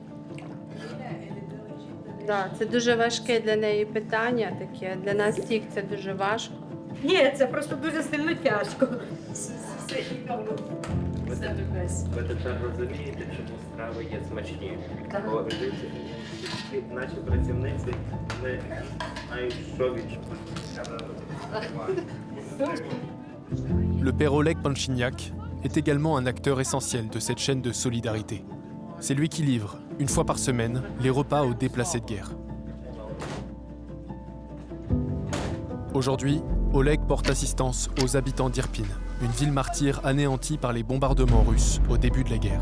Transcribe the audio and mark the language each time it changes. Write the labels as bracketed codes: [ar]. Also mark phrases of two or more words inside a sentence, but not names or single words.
[uk] Да, це дуже важке для неї питання таке, для нас всіх це дуже важко. Ні, це просто дуже сильно тяжко. Ви тепер розумієте, чому страви є смачні. Бо наші працівниці не знають, що відчувають. [fr] Le père Oleg Panchiniak est également un acteur essentiel de cette chaîne de solidarité. C'est lui qui livre, une fois par semaine, les repas aux déplacés de guerre. Aujourd'hui, Oleg porte assistance aux habitants d'Irpin, une ville martyre anéantie par les bombardements russes au début de la guerre.